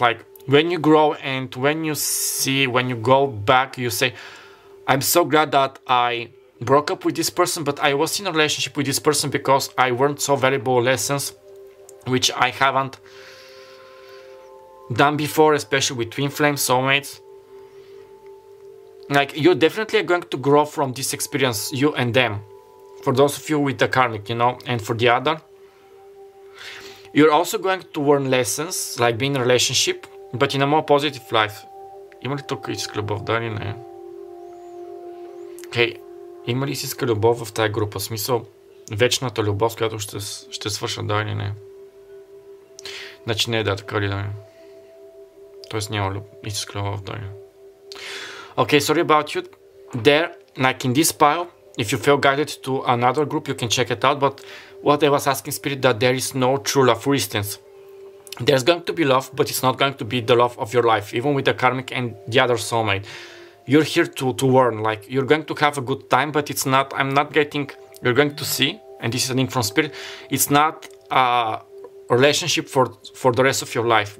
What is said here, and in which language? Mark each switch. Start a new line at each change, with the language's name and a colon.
English: Like when you grow and when you see, when you go back, you say, I'm so glad that I broke up with this person, but I was in a relationship with this person because I learned so valuable lessons which I haven't done before, especially with twin flame soulmates. Like you definitely are going to grow from this experience, you and them, for those of you with the karmic, you know. And for the other, you're also going to learn lessons like being in a relationship, but in a more positive life.
Bulgarian: Има ли тук истинска любов? Да или не? Окей. Има ли истинска любов в тази група? В смисъл, вечната любов, с която ще свърша, да или не? Значи не е да, така ли да е? Тоест няма истинска любов, да или не?
English: Okay, sorry about you. There, like in this pile, if you feel guided to another group, you can check it out. But what I was asking Spirit, that there is no true love. For instance, there's going to be love, but it's not going to be the love of your life, even with the karmic and the other soulmate. You're here to learn, like you're going to have a good time, but it's not, I'm not getting, you're going to see, and this is a link from Spirit, it's not a relationship for the rest of your life.